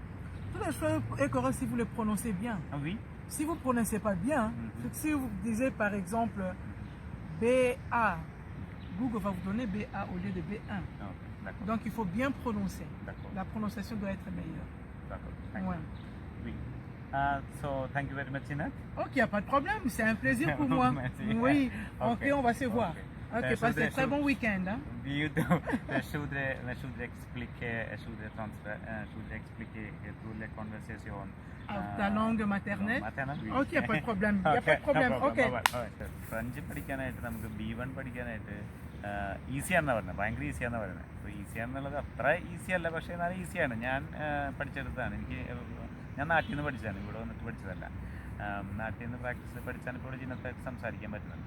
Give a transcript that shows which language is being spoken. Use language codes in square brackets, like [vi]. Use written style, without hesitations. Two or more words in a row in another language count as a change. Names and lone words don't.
[fr] Toutes les choses est correct si vous le prononcez bien. Oui. Si vous ne prononcez pas bien, si vous disiez par exemple BA, Google va vous donner BA au lieu de B1. Donc il faut bien prononcer. La prononciation doit être meilleure. D'accord. Oui. [en] So, thank you very much, Inat. [fr] Ok, il n'y a pas de problème, c'est un plaisir pour moi. Oui, ok, on va se voir. Ok, passez un très bon week-end. Hein? Je voudrais expliquer toutes les conversations. Ta langue maternelle? Oui. Ok, il n'y a pas de problème. Il n'y a pas de problème. Ok. [ml] ഫ്രഞ്ച് പഠിക്കാനായിട്ട് നമുക്ക് B1 പഠിക്കാനായിട്ട് ഈസിയാണെന്നാണ് പറയുന്നത്, ഭയങ്കര ഈസിയാണെന്ന് പറയുന്നത്. അപ്പോൾ ഈസിയാണെന്നുള്ളത് അത്ര ഈസി അല്ല, പക്ഷേ എന്നാലും ഈസിയാണ്. ഞാൻ പഠിച്ചെടുത്താണ്. ഞാൻ നാട്ടിൽ നിന്ന് പഠിച്ചതാണ്, ഇവിടെ വന്നിട്ട് പഠിച്ചതല്ല. നാട്ടിൽ നിന്ന് പ്രാക്ടീസ് പഠിച്ചാണ് ഇപ്പോൾ ജിനത്തായിട്ട് സംസാരിക്കാൻ പറ്റുന്നുണ്ട്.